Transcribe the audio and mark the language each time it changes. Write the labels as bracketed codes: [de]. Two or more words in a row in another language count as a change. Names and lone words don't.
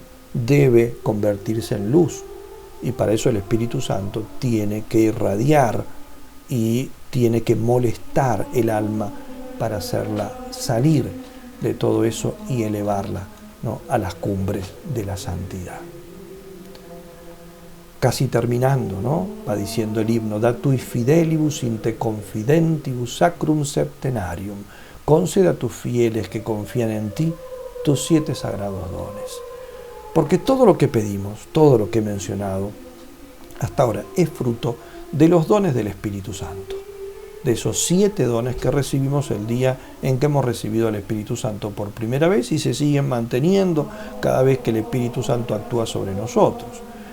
[es] debe convertirse en luz. Y para eso el Espíritu Santo tiene que irradiar y tiene que molestar el alma para hacerla salir de todo eso y elevarla, ¿no? a las cumbres de la santidad. Casi terminando, ¿no? va diciendo el himno, [la] da tui fidelibus in te confidentibus sacrum septenarium, [es] concede a tus fieles que confían en ti tus 7 sagrados dones. Porque todo lo que pedimos, todo lo que he mencionado hasta ahora, es fruto de los dones del Espíritu Santo, de esos 7 dones que recibimos el día en que hemos recibido al Espíritu Santo por primera vez y se siguen manteniendo cada vez que el Espíritu Santo actúa sobre nosotros.